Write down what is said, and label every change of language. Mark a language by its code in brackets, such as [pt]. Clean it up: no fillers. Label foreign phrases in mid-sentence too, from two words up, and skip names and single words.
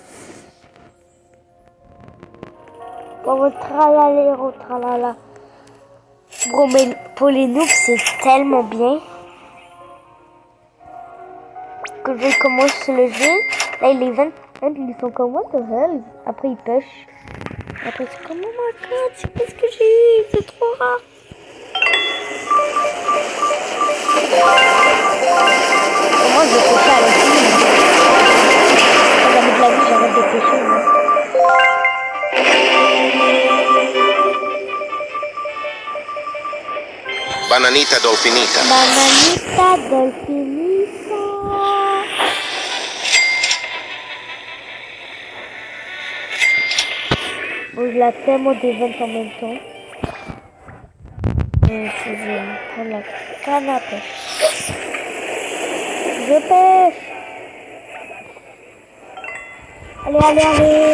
[fr] Bon, tralalero, tralala. Bon, mais pour les noobs, c'est tellement bien que je commence le jeu. Là, il est 20. Ils sont comme [en] what the hell. [fr] Après, ils pêchent. Après, c'est comme [en] oh my god, [fr] c'est qu'est-ce que j'ai eu? C'est trop rare. Et moi, je pêche à la vie. Jamais de la vie, j'arrête de pêcher. Moi. Bananita dolfinita. Bananita dolfinita. Bon, je la tellement d'événements en même temps. Et si je prends la canne à pêche. Je pêche. Allez.